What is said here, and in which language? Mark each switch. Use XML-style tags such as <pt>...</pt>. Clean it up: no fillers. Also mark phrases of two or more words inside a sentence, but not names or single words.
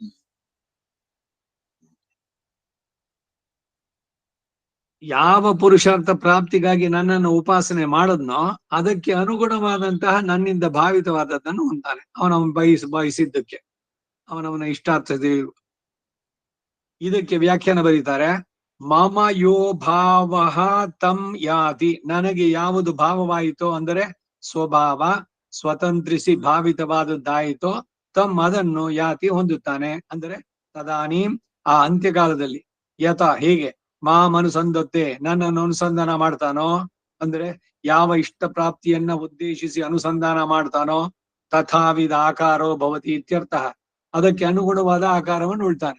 <kn>ಯಾವ ಪುರುಷಾರ್ಥ ಪ್ರಾಪ್ತಿಗಾಗಿ ನನ್ನನ್ನು ಉಪಾಸನೆ ಮಾಡದ್ನೋ ಅದಕ್ಕೆ ಅನುಗುಣವಾದಂತಹ ನನ್ನಿಂದ ಭಾವಿತವಾದದ್ದನ್ನು ಹೊಂತಾನೆ. ಅವನವನ್ ಬಯಸಿದ್ದಕ್ಕೆ, ಅವನವನ ಇಷ್ಟಾರ್ಥದ. ಇದಕ್ಕೆ ವ್ಯಾಖ್ಯಾನ ಬರೀತಾರೆ,</kn> <sa>ಮಮ ಯೋ ಭಾವ ತಂ ಯಾತಿ,</sa> <kn>ನನಗೆ ಯಾವುದು ಭಾವವಾಯಿತೋ ಅಂದರೆ ಸ್ವಭಾವ ಸ್ವತಂತ್ರಿಸಿ ಭಾವಿತವಾದದ್ದಾಯಿತೋ ತಮ್ ಅದನ್ನು ಯಾತಿ ಹೊಂದುತ್ತಾನೆ. ಅಂದರೆ ತದಾನೀಂ, ಆ ಅಂತ್ಯಕಾಲದಲ್ಲಿ, ಯಥ ಹೇಗೆ ಮಾಮನುಸಂಧತ್ತೆ, ನನ್ನನ್ನು ಅನುಸಂಧಾನ ಮಾಡ್ತಾನೋ, ಅಂದ್ರೆ ಯಾವ ಇಷ್ಟ ಪ್ರಾಪ್ತಿಯನ್ನ ಉದ್ದೇಶಿಸಿ ಅನುಸಂಧಾನ ಮಾಡ್ತಾನೋ</kn> <sa>ತಥಾವಿಧ ಆಕಾರೋ ಭವತಿ ಇತ್ಯರ್ಥ,</sa> <kn>ಅದಕ್ಕೆ ಅನುಗುಣವಾದ ಆಕಾರವನ್ನು ಉಳ್ತಾನೆ.</kn>